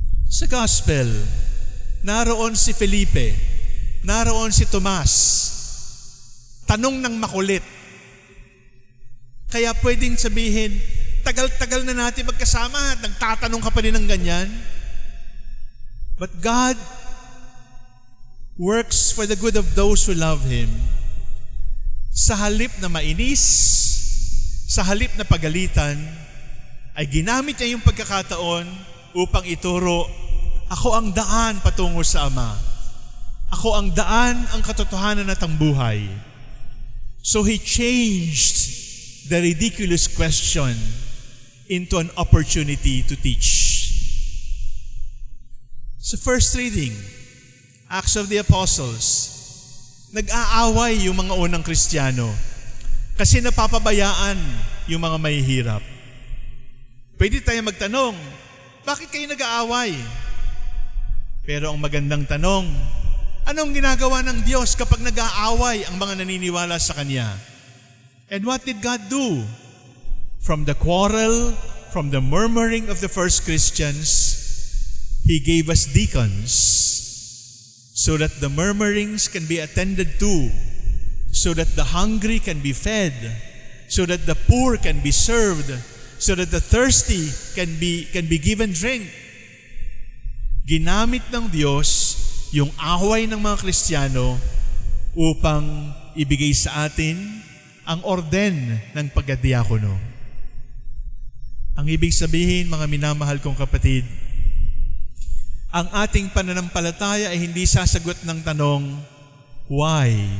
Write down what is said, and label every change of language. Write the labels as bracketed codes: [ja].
[tl] Sa gospel, naroon si Felipe, naroon si Tomas. Tanong ng makulit. Kaya pwedeng sabihin, tagal-tagal na natin magkasama, nagtatanong ka pa rin ng ganyan. [en] But God works for the good of those who love Him. [tl] Sa halip na mainis, sa halip na pagalitan, ay ginamit niya yung pagkakataon upang ituro, ako ang daan patungo sa Ama. Ako ang daan, ang katotohanan at ang buhay. [en] So He changed the ridiculous question into an opportunity to teach. [tl] Sa first reading, Acts of the Apostles, nag-aaway yung mga unang Kristiyano kasi napapabayaan yung mga mahihirap. Pwede tayo magtanong, bakit kayo nag-aaway? Pero ang magandang tanong, anong ginagawa ng Diyos kapag nag-aaway ang mga naniniwala sa Kanya? [en] And what did God do? From the quarrel, from the murmuring of the first Christians, He gave us deacons so that the murmurings can be attended to, so that the hungry can be fed, so that the poor can be served, so that the thirsty can be given drink. [tl] Ginamit ng Diyos yung away ng mga Kristiyano upang ibigay sa atin ang orden ng pagkadiakono. Ang ibig sabihin, mga minamahal kong kapatid, ang ating pananampalataya ay hindi sasagot ng tanong, why?